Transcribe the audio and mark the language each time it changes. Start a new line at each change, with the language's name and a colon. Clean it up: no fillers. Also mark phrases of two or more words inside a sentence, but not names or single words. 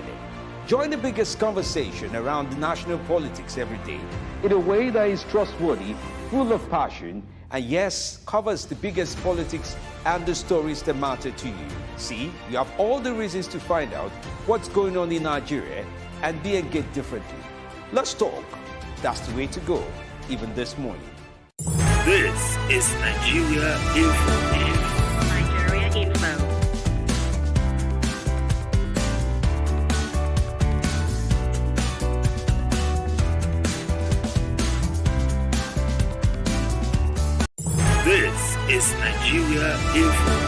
English: Join the biggest conversation around the national politics every day in a way that is trustworthy, full of passion, and yes, covers the biggest politics and the stories that matter to you. See, you have all the reasons to find out what's going on in Nigeria and be engaged differently. Let's talk. That's the way to go, even this morning. This is Nigeria Info. Nigeria Info. This is Nigeria Info.